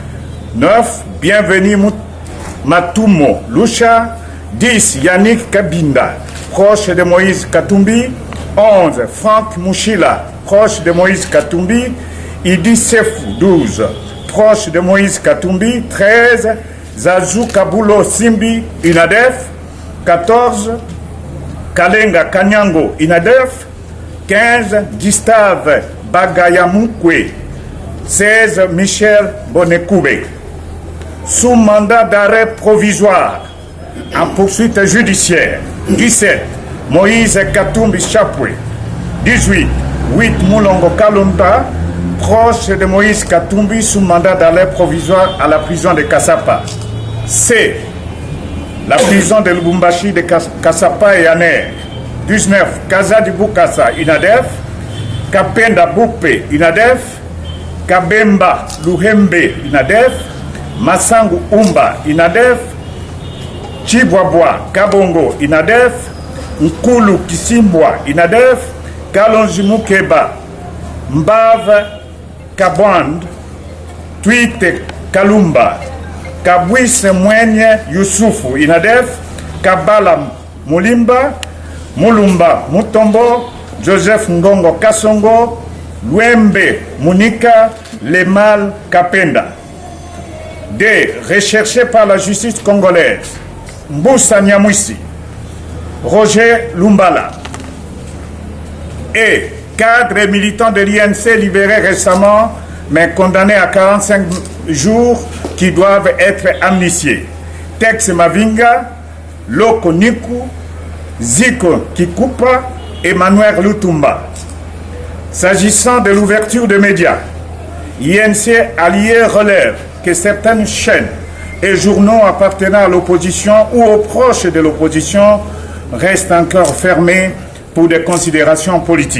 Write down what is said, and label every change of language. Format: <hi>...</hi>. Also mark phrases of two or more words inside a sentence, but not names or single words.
<fr>9. Bienvenue Matumo Lusha. 10. Yannick Kabinda, proche de Moïse Katumbi. 11. Franck Mouchila, proche de Moïse Katumbi. Idi Sefou, 12. Proche de Moïse Katumbi. 13. Zazou Kabulo Simbi, INADEF. 14. Kalenga Kanyango, INADEF. 15. Gustave Bagayamukwe. 16. Michel Bonekoube. Sous mandat d'arrêt provisoire en poursuite judiciaire. 17. Moïse Katumbi Chapwe. 18. 8. Moulongo Kalonta, proche de Moïse Katumbi sous mandat d'arrêt provisoire à la prison de Kassapa. C. La prison de Lubumbashi de Kassapa et Aner. 19. Kaza du Bukasa, INADEF. Kapenda Boupe, INADEF. Kabemba Luhembe, INADEF. Massangu Umba, INADEF. Chibwabwa Kabongo, INADEF. Nkulu Kisimbwa, INADEF. Kalonji Mukeba Mbave Kabwand. Twite Kalumba. Kabwise Mwenye Yusufu, INADEF. Kabala Mulimba. Mulumba Mutombo. Joseph Ngongo Kasongo. Luembe Munika Lemal Kapenda. D. Recherché par la justice congolaise. Mboussa Nyamwisi. Roger Lumbala. Et cadre et militant de l'INC libérés récemment mais condamnés à 45 jours qui doivent être amnistiés. Tex Mavinga, Loko Niku, Ziko Kikupa, Emmanuel Lutumba. S'agissant de l'ouverture des médias, l'INC allié relève que certaines chaînes et journaux appartenant à l'opposition ou aux proches de l'opposition restent encore fermés pour des considérations politiques.</fr>